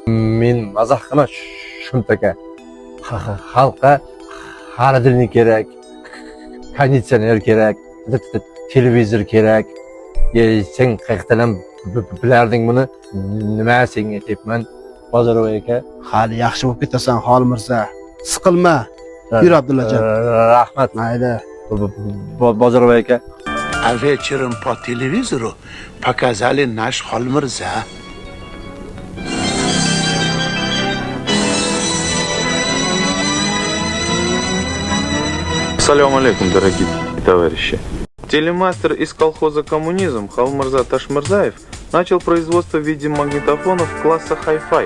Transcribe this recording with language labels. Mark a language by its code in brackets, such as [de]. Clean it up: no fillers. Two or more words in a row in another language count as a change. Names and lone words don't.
[uz] Men mazax emas, shuntaqa. Xalqqa xaridilni kerak, konditsioner kerak, televizor kerak. Sen qayerdan bilarding buni? Nima senga aytibman? Bozorboy aka, Hali yaxshi bo'lib ketasan Xolmirza. Siqilma. Yur Abdullajon. Rahmat. Mayli. Bozorboy aka. [ru] А вечером по телевизору показали наш Холмырза. Ассаляму алейкум, дорогие товарищи. Телемастер из колхоза «Коммунизм» Холмырза Ташмырзаев начал производство видеомагнитофонов класса Hi-Fi.